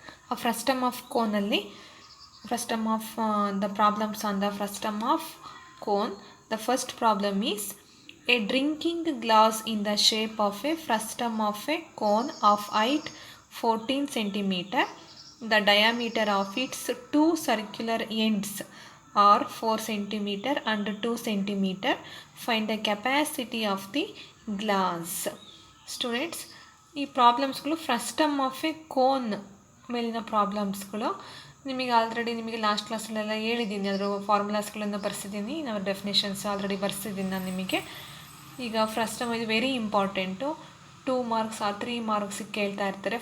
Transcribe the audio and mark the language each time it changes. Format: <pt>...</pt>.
<en>ಆ frustum of ಕೋನಲ್ಲಿ frustum of the problems on the frustum of cone. The first problem is a drinking glass in the shape of a frustum of a cone of height 14 centimeter. The diameter of its two circular ends are 4 centimeter and 2 centimeter. Find the capacity of the glass.</en> <kn>Students, ಈ ಪ್ರಾಬ್ಲಮ್ಸ್ಗಳು frustum of A cone ಮೇಲಿನ ಪ್ರಾಬ್ಲಮ್ಸ್ಗಳು. ನಿಮಗೆ already ನಿಮಗೆ last ಕ್ಲಾಸಲ್ಲೆಲ್ಲ ಹೇಳಿದ್ದೀನಿ, ಅದರ ಫಾರ್ಮುಲಾಸ್ಗಳನ್ನು ಬರ್ಸಿದ್ದೀನಿ, ನಾವು definitions already ಬರ್ಸಿದ್ದೀನಿ ನಾನು ನಿಮಗೆ. ಈಗ ಫ್ರಸ್ಟಮ್ ಇದು ವೆರಿ ಇಂಪಾರ್ಟೆಂಟು. 2 ಮಾರ್ಕ್ಸ್ ಆ 3 ಮಾರ್ಕ್ಸಿಗೆ ಕೇಳ್ತಾ ಇರ್ತಾರೆ.</kn>